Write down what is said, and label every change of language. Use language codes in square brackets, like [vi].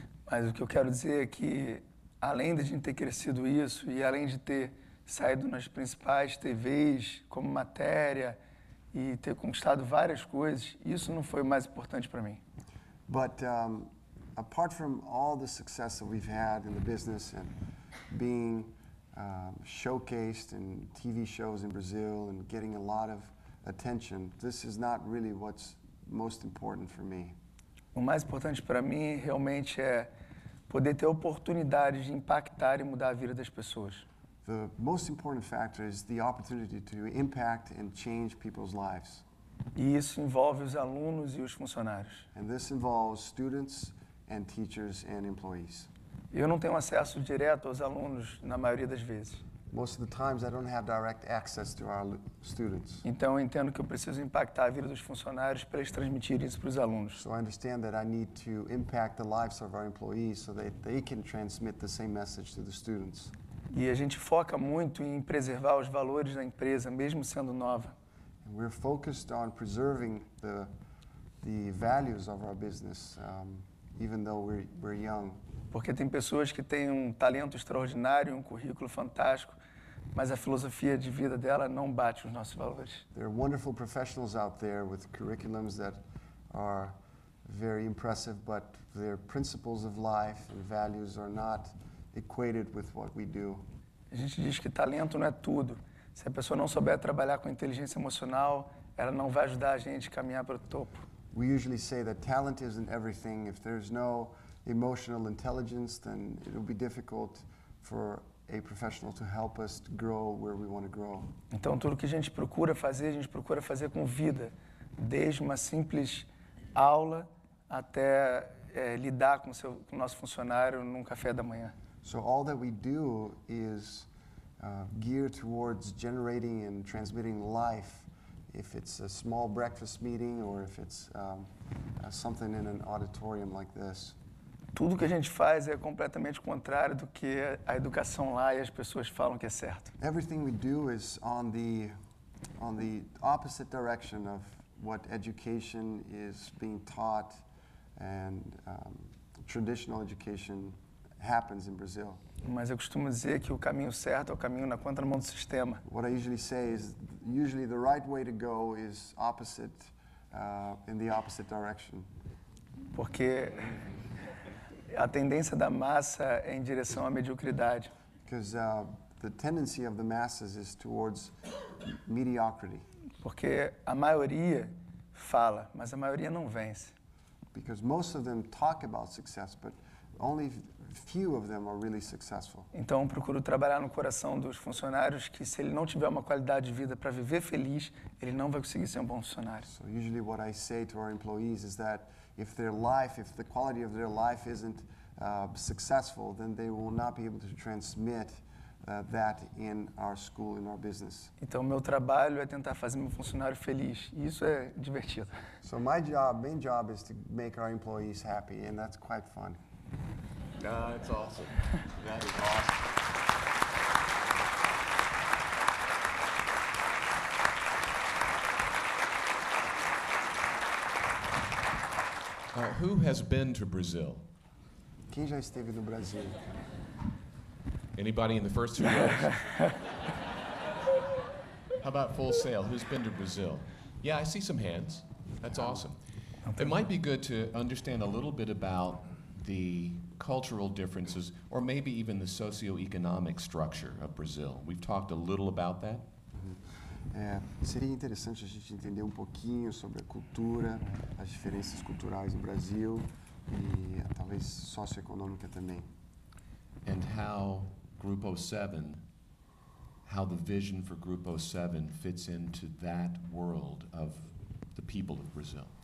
[pt] Mas o que eu quero dizer é que, além de a gente ter crescido isso, e além de ter saído nas principais TVs como matéria, e ter conquistado várias coisas, isso não foi o mais importante para mim. [en] But apart from all the success that we've had in the business and being showcased in TV shows in Brazil and getting a lot of attention, this is not really what's most important for me. [pt] O mais importante para mim realmente é poder ter oportunidade de impactar e mudar a vida das pessoas. [en] The most important factor is the opportunity to impact and change people's lives. [pt] E isso envolve os alunos e os funcionários. [en] And this involves students and teachers and employees. [pt] Eu não tenho acesso direto aos alunos na maioria das vezes. [en] Most of the times I don't have direct access to our students. [pt] Então eu entendo que eu preciso impactar a vida dos funcionários para eles transmitirem isso para os alunos. [en] So I understand that I need to impact the lives of our employees so that they can transmit the same message to the students. [pt] E a gente foca muito em preservar os valores da empresa, mesmo sendo nova. [en] And we're focused on preserving the the values of our business, even though we're young. [pt] Porque tem pessoas que têm um talento extraordinário, um currículo fantástico, mas a filosofia de vida dela não bate os nossos valores. [en] There are wonderful professionals out there with curriculums that are very impressive, but their principles of life and values are not equated with what we do. [pt] A gente diz que talento não é tudo. Se a pessoa não souber trabalhar com inteligência emocional, ela não vai ajudar a gente a caminhar para o topo. [en] We usually say that talent isn't everything. If there's no emotional intelligence, then it'll be difficult for a professional to help us to grow where we want to grow. [pt] Então, tudo que a gente procura fazer com vida, desde uma simples aula até lidar com o nosso funcionário num café da manhã. [en] So all that we do is geared towards generating and transmitting life, if it's a small breakfast meeting or if it's something in an auditorium like this. [pt] Tudo que a gente faz é completamente contrário do que a educação lá e as pessoas falam que é certo. [en] Everything we do is on the opposite direction of what education is being taught and traditional education happens in Brazil. [pt] Mas eu costumo dizer que o caminho certo é o caminho na contramão do sistema. [en] What I usually say is usually the right way to go is opposite, in the opposite direction. [pt] Porque a tendência da massa é em direção à mediocridade. [en] Because the tendency of the masses is towards mediocrity. [pt] Porque a maioria fala, mas a maioria não vence. [en] Because most of them talk about success, but only few of them are really successful. [pt] Então, eu procuro trabalhar no coração dos funcionários que, se ele não tiver uma qualidade de vida para viver feliz, ele não vai conseguir ser um bom funcionário. [en] So usually what I say to our employees is that if the quality of their life isn't successful, then they will not be able to transmit that in our school, in our business. [pt] Então, meu trabalho é tentar fazer meu funcionário feliz. E isso é divertido. [en] So main job is to make our employees happy, and that's quite fun. That's awesome. That is awesome. Who has been to Brazil? [pt] Quem já esteve no Brasil? [en] Anybody in the first 2 rows? How about Full Sail? Who's been to Brazil? Yeah, I see some hands. That's awesome. It might be good to understand a little bit about the cultural differences, or maybe even the socioeconomic structure of Brazil. We've talked a little about that. [pt] Seria interessante a gente entender um pouquinho sobre a cultura, as diferenças culturais no Brasil e talvez socioeconômica também. [en] And how Grupo 7, how the vision for Grupo 7 fits into that world of the people of Brazil.